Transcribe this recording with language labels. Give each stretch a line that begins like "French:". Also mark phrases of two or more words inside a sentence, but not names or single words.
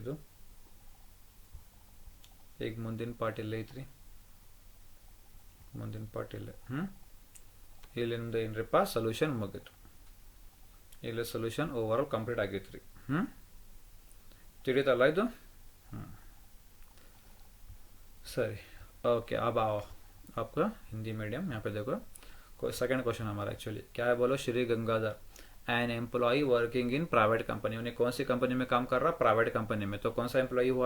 Kannada: ಇದು ಈಗ ಮುಂದಿನ ಪಾರ್ಟ್ ಇಲ್ಲೇ ಐತ್ರಿ. ಮುಂದಿನ ಪಾರ್ಟ್ ಇಲ್ಲೇ. ಇಲ್ಲಿಂದ ಏನ್ರಿಪ್ಪ ಸೊಲ್ಯೂಷನ್ ಮುಗಿತು. ಇಲ್ಲಿ ಸೊಲ್ಯೂಷನ್
English: overall complete
Kannada: ಆಗೈತ್ರಿ. ತಿಳಿತಲ್ಲ ಇದು?
Hindi: सही ओके। अब आओ आपका हिंदी मीडियम यहाँ पे देखो
English: second question
Hindi: हमारा एक्चुअली क्या है, बोलो श्री गंगाधर
English: an employ working in private company.
Hindi: उन्हें कौन सी कंपनी में काम कर रहा?
English: private company
Hindi: में। तो कौन सा एम्प्लॉय हुआ?